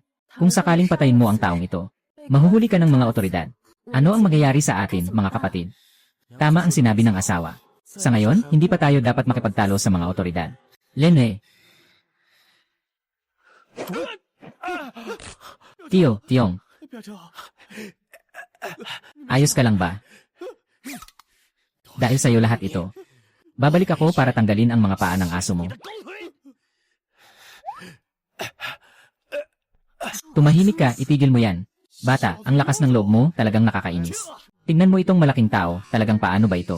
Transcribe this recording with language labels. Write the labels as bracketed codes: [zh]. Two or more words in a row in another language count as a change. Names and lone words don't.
[tl] Kung sakaling patayin mo ang taong ito, mahuhuli ka ng mga otoridad. Ano ang mangyayari sa atin, mga kapatid? Tama ang sinabi ng asawa. Sa ngayon, hindi pa tayo dapat makipagtalo sa mga otoridad. Lene. Tiong. [zh] 不要叫我！ [tl] Ayos ka lang ba? Dahil sa'yo lahat ito. Babalik ako para tanggalin ang mga paa ng aso mo. [zh] 狗腿！ [tl] Tumahimik ka, itigil mo yan. Bata, ang lakas ng loob mo talagang nakakainis. Tingnan mo itong malaking tao, talagang paano ba ito?